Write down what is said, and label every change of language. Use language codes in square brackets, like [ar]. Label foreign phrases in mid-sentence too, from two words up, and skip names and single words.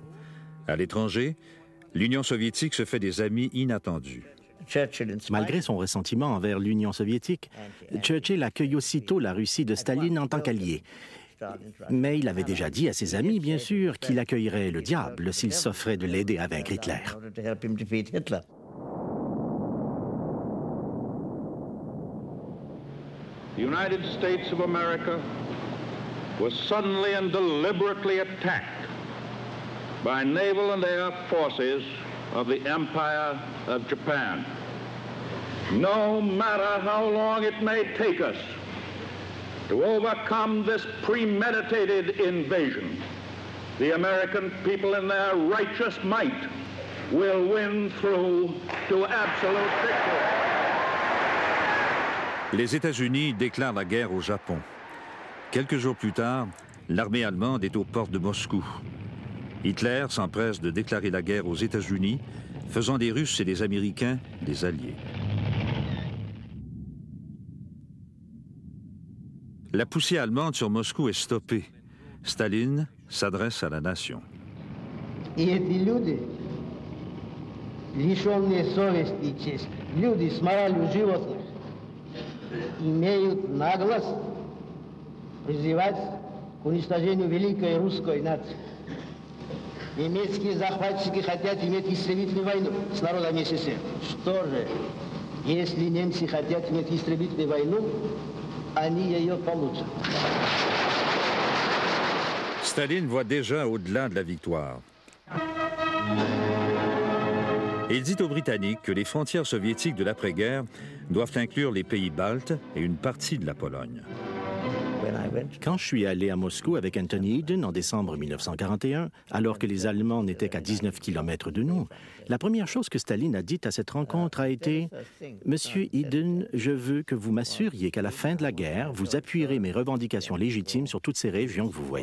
[fr] À l'étranger, l'Union soviétique se fait des amis inattendus. Malgré son ressentiment envers l'Union soviétique, Churchill accueille aussitôt la Russie de Staline en tant qu'allié. Mais il avait déjà dit à ses amis, bien sûr, qu'il accueillerait le diable s'il s'offrait de l'aider à vaincre Hitler. [en] The United States of America was suddenly and deliberately attacked by naval and air forces of the Empire of Japan. No matter how long it may take us to overcome this premeditated invasion, the American people in their righteous might will win through to absolute victory. [fr] Les États-Unis déclarent la guerre au Japon. Quelques jours plus tard, l'armée allemande est aux portes de Moscou. Hitler s'empresse de déclarer la guerre aux États-Unis, faisant des Russes et des Américains des alliés. La poussée allemande sur Moscou est stoppée. Staline s'adresse à la nation. [ru] И эти люди, лишенные совести и чести, люди с моралью животных, имеют наглость призывать к уничтожению великой русской нации. Немецкие захватчики хотят иметь истребительную войну с народом СССР. Что же, если немцы хотят иметь истребительную войну, они ее получат. [fr] Staline voit déjà au-delà de la victoire. Il dit aux Britanniques que les frontières soviétiques de l'après-guerre doivent inclure les pays baltes et une partie de la Pologne. Quand je suis allé à Moscou avec Anthony Eden en décembre 1941, alors que les Allemands n'étaient qu'à 19 km de nous, la première chose que Staline a dite à cette rencontre a été « Monsieur Eden, je veux que vous m'assuriez qu'à la fin de la guerre, vous appuierez mes revendications légitimes sur toutes ces régions que vous voyez.